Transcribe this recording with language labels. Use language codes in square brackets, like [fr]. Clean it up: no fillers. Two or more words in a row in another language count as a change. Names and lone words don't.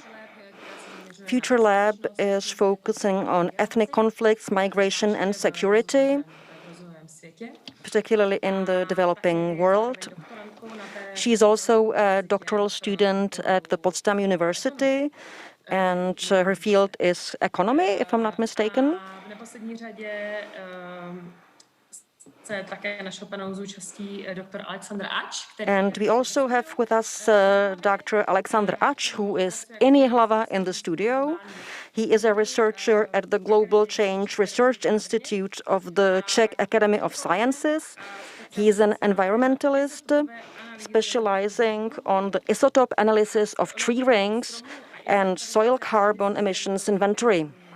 [en] Future Lab is focusing on ethnic conflicts, migration, and security, particularly in the developing world. She is also a doctoral student at the Potsdam University, and her field is economy, if I'm not mistaken. [cs] neposlední řadě se také našeho panelu zúčastí Dr. Alexander Ač, který... [en] And we also have with us Dr. Alexander Ač, who is in Ji.hlava in the studio. He is a researcher at the Global Change Research Institute of the Czech Academy of Sciences. He is an environmentalist specializing on the isotope analysis of tree rings and soil carbon emissions inventory.